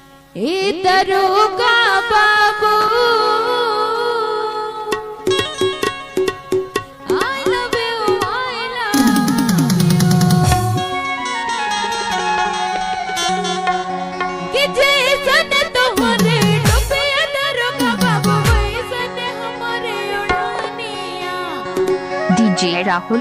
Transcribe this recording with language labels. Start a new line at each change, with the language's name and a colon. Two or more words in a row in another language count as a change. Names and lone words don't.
Bhojpuri: दरोगा बाबू
English: I love you, I love you
Bhojpuri: कि जैसन तोहरे डुबिया दरोगा बाबू वैसन हमारे उड़ानिया DJ Rahul